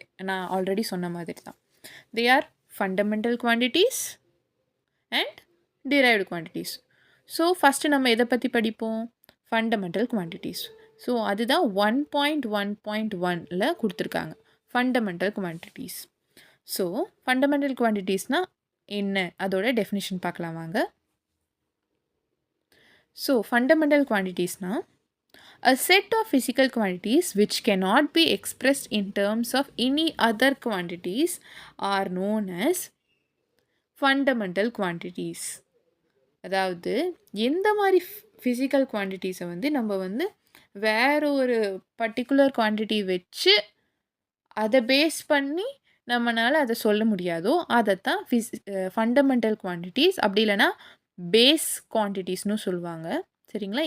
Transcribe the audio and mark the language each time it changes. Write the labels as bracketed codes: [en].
[ta] நான் ஆல்ரெடி சொன்ன மாதிரி தான். [en] They are fundamental quantities and derived quantities. [ta] So first நம்ம எதை பற்றி படிப்போம்? Fundamental quantities. ஸோ அதுதான் 1.1.1ல் கொடுத்துருக்காங்க, ஃபண்டமெண்டல் குவான்டிட்டிஸ். ஸோ ஃபண்டமெண்டல் குவான்டிட்டிஸ்னால் என்ன, அதோட டெஃபினிஷன் பார்க்கலாம் வாங்க. So fundamental குவான்டிட்டிஸ்னால் [en] a set of physical quantities which cannot be expressed in terms of any other quantities are known as fundamental quantities. [ta] அதாவது எந்த மாதிரி ஃபிசிக்கல் குவான்டிட்டிஸை வந்து நம்ம வந்து வேற ஒரு பர்டிகுலர் குவான்டிட்டி வச்சு அதை பேஸ் பண்ணி நம்மளால் அதை சொல்ல முடியாதோ அதைத்தான் ஃபண்டமெண்டல் குவான்டிட்டிஸ், அப்படி இல்லைனா பேஸ் குவான்டிட்டிஸ்னு சொல்லுவாங்க. சரிங்களா?